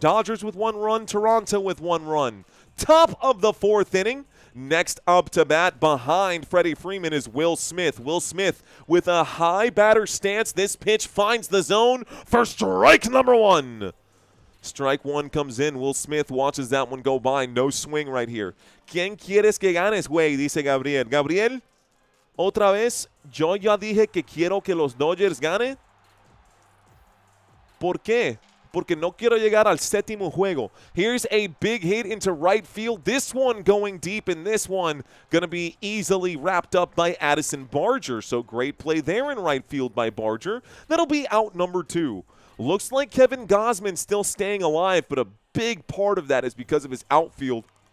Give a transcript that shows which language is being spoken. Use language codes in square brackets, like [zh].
[en] Dodgers with 1 run, Toronto with 1 run. Top of the 4th inning. Next up to bat behind Freddie Freeman is Will Smith. Will Smith with a high batter stance. This pitch finds the zone for strike number 1. Strike 1 comes in. Will Smith watches that one go by. No swing right here. [es] ¿Quién quieres que ganes, güey? Dice Gabriel. Gabriel, otra vez, yo ya dije que quiero que los Dodgers ganen. ¿Por qué? Porque no quiero llegar al 7º juego. [en] Here's a big hit into right field. This one going deep, and this one going to be easily wrapped up by Addison Barger. So great play there in right field by Barger. That'll be out number 2. Looks like Kevin Gausman still staying alive, but a big part of that is because of his outfield.